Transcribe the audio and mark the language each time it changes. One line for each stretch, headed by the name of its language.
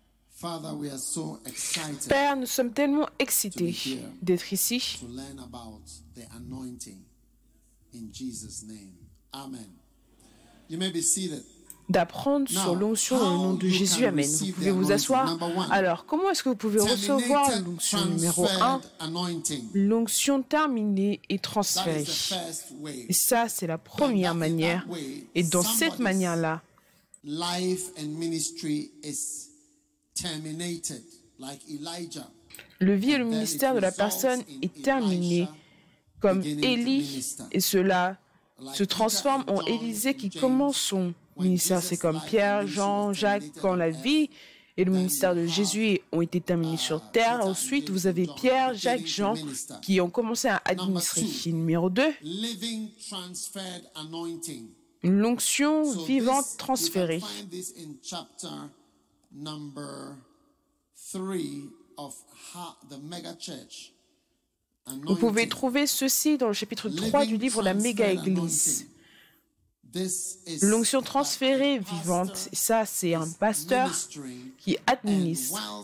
English: Father, we are so excited
French: Père, nous sommes tellement excités d'être ici
English: to learn about the anointing in Jesus' name. Amen. You may be seated.
French: d'apprendre sur l'onction dans le nom de Jésus. Amen. Vous pouvez vous asseoir. Alors, comment est-ce que vous pouvez recevoir l'onction numéro 1? L'onction terminée et transférée. Et ça, c'est la première manière. Et dans cette manière-là,
English: Life and ministry is terminated, like Elijah.
French: le vie et le ministère de la personne est terminé comme Élie, et cela se transforme en Élisée qui commence son ministère. C'est comme Pierre, Jean, Jacques, quand la vie et le ministère de Jésus ont été terminés sur terre. Ensuite, vous avez Pierre, Jacques, Jean qui ont commencé à administrer. Numéro 2,
English: Living transferred anointing.
French: l'onction vivante transférée.
English: You can find this in chapter number 3 of the mega church.
French: Vous pouvez trouver ceci dans le chapitre 3 du livre La Méga Église. L'onction transférée vivante, ça c'est un pasteur qui administre.